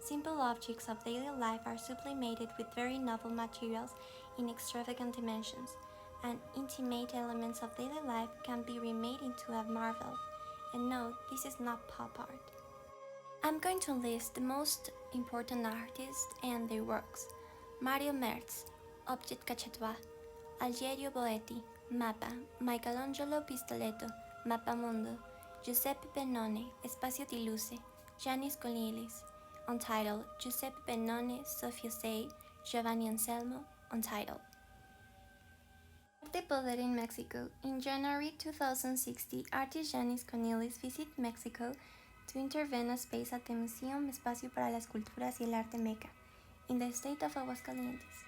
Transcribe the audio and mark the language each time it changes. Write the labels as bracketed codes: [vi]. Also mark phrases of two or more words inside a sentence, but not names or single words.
[en] Simple objects of daily life are sublimated with very novel materials in extravagant dimensions, and intimate elements of daily life can be remade into a marvel. And no, this is not pop art. I'm going to list the most important artists and their works. Mario Merz, Object Cacciatoire. Algerio Boetti, Mapa. Michelangelo Pistoletto, Mappamondo. Giuseppe Bennone, Espacio di Luce. Giannis Conilis, Untitled. Giuseppe Bennone, Sophia Say. Giovanni Anselmo, Untitled. Arte povera in Mexico. In January 2060, artist Giannis Conilis visited Mexico to intervene a space at the Museum Espacio para las Culturas y el Arte Meca, in the state of Aguascalientes.